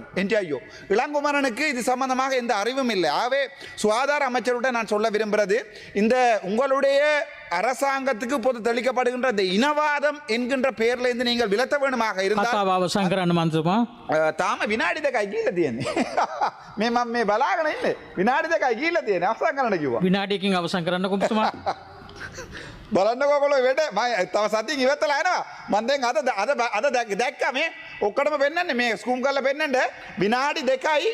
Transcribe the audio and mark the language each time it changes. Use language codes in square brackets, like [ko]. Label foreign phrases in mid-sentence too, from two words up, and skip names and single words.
[ta] ஐயோ, இளங்குமரனுக்கு இது சம்பந்தமாக எந்த அறிவும் இல்லை. ஆகவே சுகாதார அமைச்சருடன் நான் சொல்ல விரும்புகிறது, இந்த உங்களுடைய அரசாங்கத்துக்கு பொது தெளிக்கப்படுகின்ற இந்த இனவாதம் என்கின்ற பெயர்ல இருந்து நீங்கள் விலத்த வேணுமாக இருந்தால் தாம வினாடி [si] දෙකයි කියලා තියෙන්නේ. මේ මම මේ බලාගෙන ඉන්නේ. විනාඩි 2යි කියලා තියෙන්නේ. අවසන් කරන්න කිව්වා. විනාඩියකින් අවසන් කරන්න කොහොමද? බලන්නකෝ ඔයගොල්ලෝ වැඩ මම තව සතියින් ඉවතලා යනවා. මම දැන් අද දැක්කා මේ ඔක්කොටම පෙන්නන්නේ මේ ස්කූම් කරලා පෙන්නන්න විනාඩි 2යි